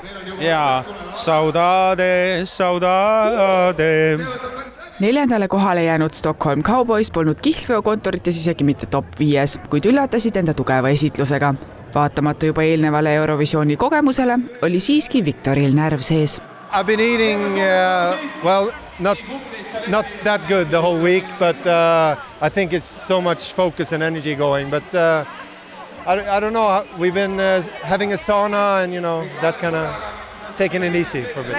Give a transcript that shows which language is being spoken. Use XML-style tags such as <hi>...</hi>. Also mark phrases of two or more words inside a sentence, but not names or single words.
<et>Jaa, Saudade. 4. kohale jäänud Stockholm Cowboys polnud kihlveokontorites isegi mitte top 5, kuid üllatasid enda tugeva esitlusega. Vaatamata juba eelnevale Eurovisiooni kogemusele oli siiski Viktoril närv sees.</et> <en>I've been eating, not that good the whole week, but I think it's so much focus and energy going. But I don't know, we've been having a sauna and, that kind of taking it easy for a bit.</en>